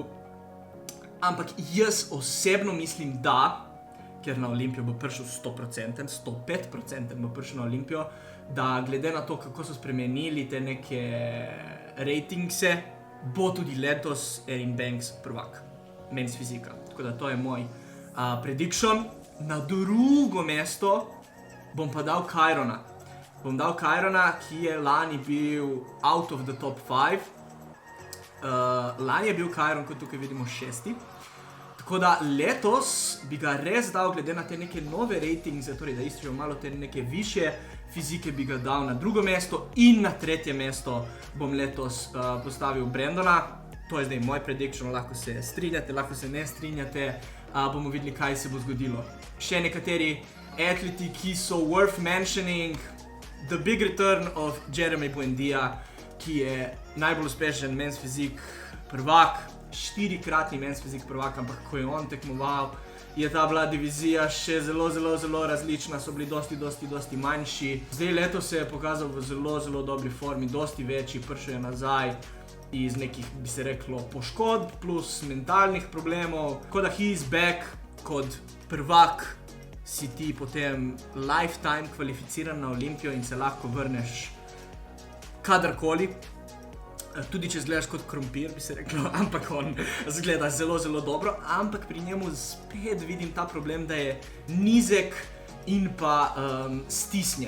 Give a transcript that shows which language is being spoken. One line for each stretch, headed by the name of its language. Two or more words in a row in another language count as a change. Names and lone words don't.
Slovenian: Ampak jaz osebno mislim, da, ker na Olimpijo bo prišel 100%, 105% bo prišel na Olimpijo, da glede na to, kako so spremenili te neke ratingse, bo tudi letos Erin Banks prvak men's fizika. Tako da to je moj prediction. Na drugo mesto bom pa dal Kyrona. Ki je lani bil
English: out of the top 5.
Slovenian: Lani je bil Kyron, kot tukaj vidimo, 6. Tako da letos bi ga res dal, glede na te neke nove ratingse, torej da iščejo malo te neke više fizike, bi ga dal na drugo mesto, in na tretje mesto bom letos postavil Brandona. To je zdaj moj prediction, lahko se strinjate, lahko se ne strinjate, bomo videli, kaj se bo zgodilo. Še nekateri atleti, ki so
English: worth mentioning, the big return of Jeremy Buendia,
Slovenian: ki je najbolj uspešen men's fizik prvak, 4-kratni men's fizik prvak, ampak ko je on tekmoval, je ta bila divizija še zelo različna, so bili dosti manjši. Zdaj letos se je pokazal v zelo dobri formi, dosti večji, prišel je nazaj iz nekih, bi se reklo, poškodb plus mentalnih problemov. Tako da
English: he is back,
Slovenian: kot prvak si ti potem lifetime kvalificiran na Olimpijo in se lahko vrneš kadarkoli. Tudi če zgledaš kot krompir, bi se reklo, ampak on zgleda zelo dobro, ampak pri njemu spet vidim ta problem, da je nizek in pa stisnjen.